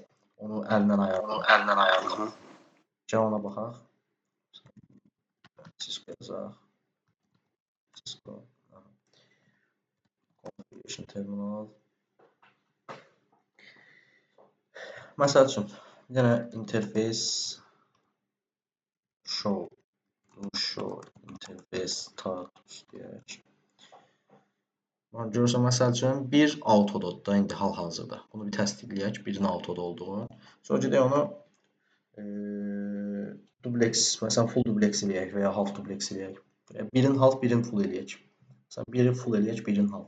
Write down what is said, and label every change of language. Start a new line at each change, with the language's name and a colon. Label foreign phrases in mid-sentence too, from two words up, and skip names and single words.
Azerbaijani: Onu əlindən ayarladım. Gəl ona baxaq. Cisco yazaq. Cisco.
English: Configuration terminal.
Azerbaijani: Məsəl üçün, bir dənə
English: interface show interface status
Azerbaijani: deyək. Görürsən, məsəl üçün, bir autodadır da indi hal-hazırda. Bunu bir təsdiqləyək, birin autoda olduğunu. Sonra gedək onu dublex, məsələn,
English: full dublex
Azerbaijani: eləyək və ya
English: half dublex
Azerbaijani: eləyək. Birin half, birin full eləyək. Məsələn, biri full eləyək, birin half.